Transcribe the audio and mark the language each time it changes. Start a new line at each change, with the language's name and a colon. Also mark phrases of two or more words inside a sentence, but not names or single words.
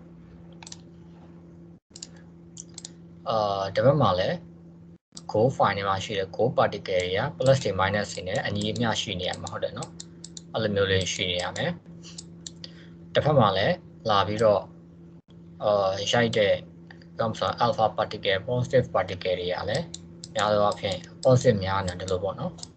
Burmese: ဒီဘက်မှာလည်း
English: go file
Burmese: ထဲမှာရှိတဲ့
English: go particle
Burmese: တွေက plus တွေ minus တွေနဲ့အညီအမျှရှိနေရမှာဟုတ်တယ်နော်အဲ့လိုမျိုးလေးရှိနေရမယ်တစ်ဖက်မှာလည်းလာပြီးတော့ရိုက်တဲ့
English: Thomson alpha particle positive particle
Burmese: တွေကလည်းများသောအားဖြင့် positive များနေတယ်လို့ပေါ့နော်